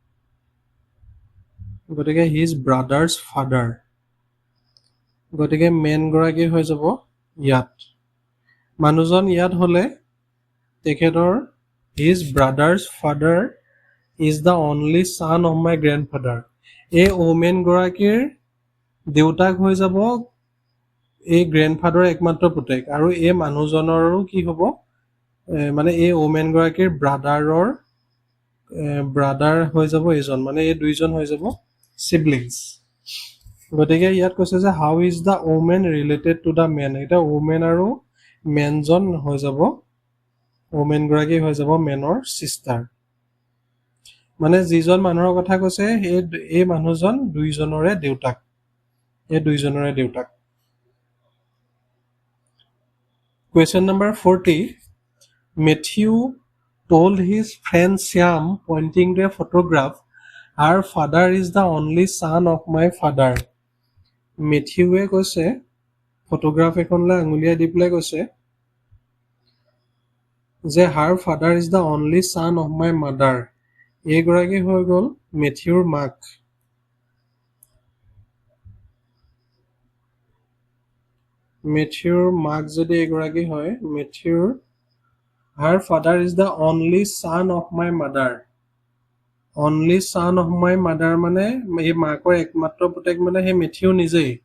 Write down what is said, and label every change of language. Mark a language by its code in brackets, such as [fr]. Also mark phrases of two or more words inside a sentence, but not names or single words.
[as] গতিকে [en] his brother's father [as] গতিকে মেন গৰাকী হৈ যাব ইয়াত মানুহজন ইয়াত হ'লে তেখেতৰ [en] his brother's father is the only son of my grandfather [as] এই ওমেন গৰাকীৰ দেউতাক হৈ যাব এই গ্ৰেণ্ডফাদাৰৰ একমাত্ৰ পুতেক আৰু এই মানুহজনৰো কি হ'ব মানে এই ওমেন গৰাকীৰ ব্ৰাদাৰ হৈ যাব এইজন মানে এই দুইজন হৈ যাব সিবলিংছ গতিকে ইয়াত কৈছে যে [en] how is the woman related to the man [as] এতিয়া ওমেন আৰু মেনজন হৈ যাব ওমেন গৰাকী হৈ যাব মেনৰ চিষ্টাৰ মানে যিজন মানুহৰ কথা কৈছে এই মানুহজন দুইজনৰে দেউতাক [en] Question number 40. Matthew told his friend Shyam, pointing to a photograph, our father is the only son of my father. [as] মেথিউৱে কৈছে ফটোগ্ৰাফ এখনলৈ আঙুলিয়াই দি পেলাই কৈছে যে [en] her father is the only son of my mother [as] এইগৰাকী হৈ গ'ল মেথিউৰ মাক মেথিউৰ মাক যদি এগৰাকী হয় মেথিউৰ [en] her father is the only son of my mother only son of my mother [as] মানে এই মাকৰ একমাত্ৰ পুতেক মানে সেই মেথিউ নিজেই।